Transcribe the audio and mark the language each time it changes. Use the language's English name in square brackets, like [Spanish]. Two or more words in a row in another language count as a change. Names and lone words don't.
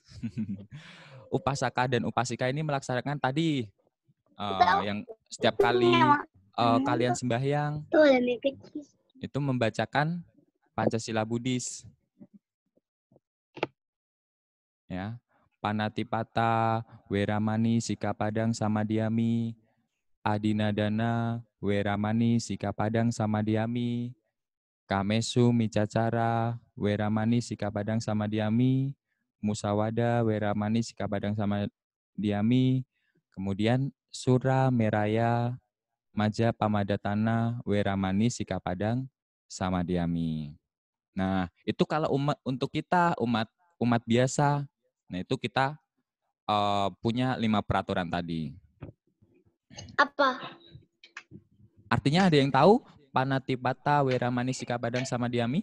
[Indonesian] Upasaka dan upasika ini melaksanakan tadi yang setiap kali kalian sembahyang itu membacakan Pancasila Buddhis. Ya. [Pali] Panatipata, Weramani, Sikapadang, Samadhyami, Adinadana, Weramani, Sikapadang, Samadhyami, Kamesu, Micacara, Weramani, Sikapadang, Samadhyami, Musawada, Weramani, Sikapadang, Samadhyami, kemudian Sura, Meraya, Maja, Pamadatana, Weramani, Sikapadang, Samadhyami. [Indonesian] Nah, itu kalau untuk kita umat biasa, nah itu kita punya 5 peraturan tadi. Apa? Artinya ada yang tahu [Pali] Panatipata, Weramani, Sikapadang, Samadhyami?